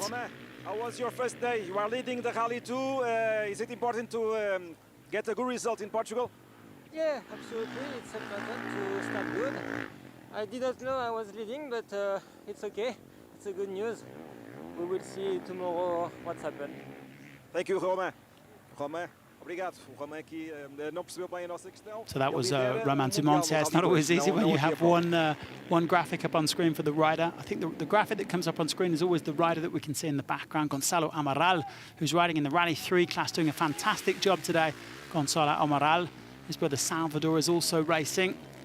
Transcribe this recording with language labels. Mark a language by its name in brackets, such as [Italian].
[English] Romain, how was your first day? You are leading the Rally 2. Is it important to get a good result in Portugal? Yeah, absolutely. It's important to start good. I didn't know I was leading, but it's okay. It's a good news. We will see tomorrow what's happened. Thank you, Romain. Romain, obrigado. [Portuguese] O Romain aqui não percebeu bem a nossa questão. [English] So that was Romain Dumontier. It's not always easy when you have one graphic up on screen for the rider. I think the graphic that comes up on screen is always the rider that we can see in the background, Gonçalo Amaral, who's riding in the Rally 3 class, doing a fantastic job today. Gonçalo Amaral, his brother Salvador is also racing.